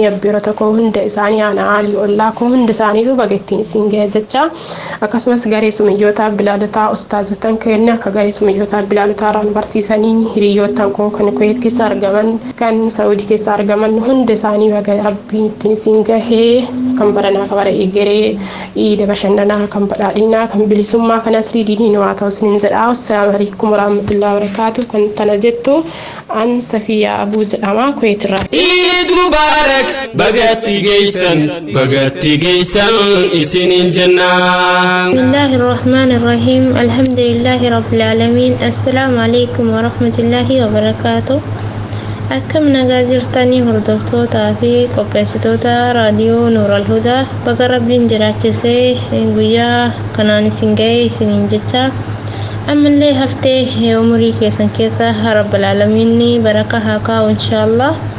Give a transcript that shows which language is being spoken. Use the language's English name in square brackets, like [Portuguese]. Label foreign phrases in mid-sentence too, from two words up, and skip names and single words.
[Oromo] abbiirota koo hunda isaanii aanaa alii ollaa koo hunda isaaniitu baga isiniin ga'e jecha akkasumas garee sumiyyoota bilaalotaa ustaazotan kenna akka garee sumiyyoota bilaalotaa irraan barsiisanii hiriyootan koo kan Kuwait keessa argaman kan Saudi keessa argaman hunda isaanii baga rabbiin ittiin isin gahee kan baranaa kan bara egeree iida bashannanaa kan badhaadhinaa kan bilisummaa kan asrii diiniin waa ta'u isiniin jedha. [Arabic] السلام عليكم ورحمة الله وبركاته. [Oromo] Kan tana jettu an Safiyaa Abuu jedhama Kuwait irraa. [Arabic] عيد مبارك [Oromo] bagatti geessan isinin jennaan. [Arabic] بسم الله الرحمن الرحيم. الحمد لله رب العالمين. السلام عليكم ورحمة الله وبركاته. [Oromo] Akkam nagaa jirtanii hordoftootaa fi qopheessitoota raadiyoo Nuur al-Hudaa baga rabbiin jiraachisee guyyaa kanaan isin ga'e isiniin jecha ammallee haftee umurii keessan keessa [Arabic] رب العالمين [Oromo] baraka haa kaa'u inshaallah.